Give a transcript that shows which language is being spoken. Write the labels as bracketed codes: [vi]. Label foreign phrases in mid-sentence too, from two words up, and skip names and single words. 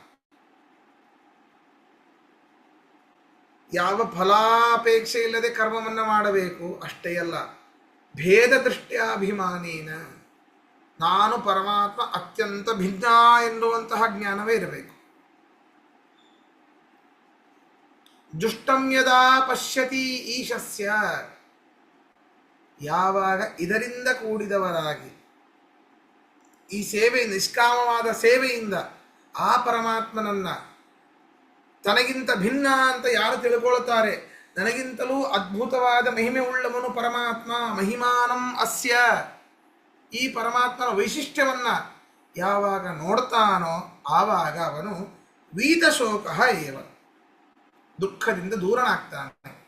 [kn] ಯಾವ ಫಲಾಪೇಕ್ಷೆ ಇಲ್ಲದೆ ಕರ್ಮವನ್ನು ಮಾಡಬೇಕು ಅಷ್ಟೇ ಅಲ್ಲ, [sa] ಭೇದ ದೃಷ್ಟ್ಯಾಭಿಮಾನೇನ [kn] ನಾನು ಪರಮಾತ್ಮ ಅತ್ಯಂತ ಭಿನ್ನ ಎನ್ನುವಂತಹ ಜ್ಞಾನವೇ ಇರಬೇಕು. [sa] ದುಷ್ಟಂ ಯದಾ ಪಶ್ಯತಿ ಈಶಸ್ಯ, [kn] ಯಾವಾಗ ಇದರಿಂದ ಕೂಡಿದವರಾಗಿ ಈ ಸೇವೆ ನಿಷ್ಕಾಮವಾದ ಸೇವೆಯಿಂದ ಆ ಪರಮಾತ್ಮನನ್ನ ತನಗಿಂತ ಭಿನ್ನ ಅಂತ ಯಾರು ತಿಳ್ಕೊಳ್ತಾರೆ, ನನಗಿಂತಲೂ ಅದ್ಭುತವಾದ ಮಹಿಮೆ ಉಳ್ಳವನು ಪರಮಾತ್ಮ, [sa] ಮಹಿಮಾನಂ ಅಸ್ಯ, [kn] ಈ ಪರಮಾತ್ಮನ ವೈಶಿಷ್ಟ್ಯವನ್ನ ಯಾವಾಗ ನೋಡ್ತಾನೋ ಆವಾಗ ಅವನು [sa] ವೀತಶೋಕ ಏವ, [kn] ದುಃಖದಿಂದ ದೂರನಾಗ್ತಾನೆ.